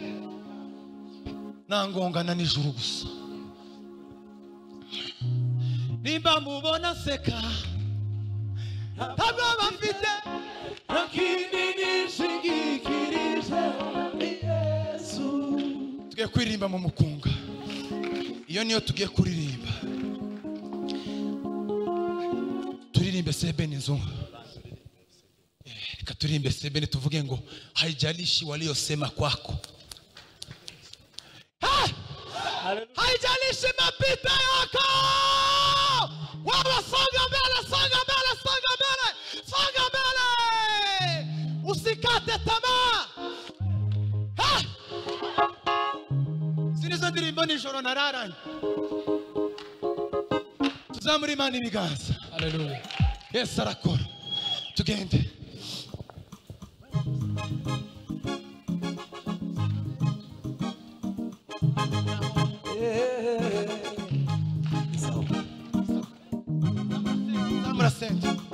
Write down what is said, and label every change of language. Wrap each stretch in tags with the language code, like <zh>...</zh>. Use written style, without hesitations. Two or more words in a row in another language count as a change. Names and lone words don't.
<rw>Nangongana n'ijuru gusa. Nimba mubona seka ntabwo bafite, ntakindi nishingikirijeho ni Yesu. Tugiye kuririmba mu mukunga. Iyo niyo tugiye kuririmba. Sebeni nzungu. Katurimbe sebeni tuvuge ngo</rw> <sw>haijalishi waliosema kwako. Haijalishi mapito yako. Wewe songa mbele, songa mbele, songa mbele. Songa mbele. Usikate tamaa.</sw> <rw>Sinizo ndirimbo nijoro nararanye. Tuzamuri Imana ibiganza. Haleluya. Yesu arakora. Tugende. Samurasente.</rw>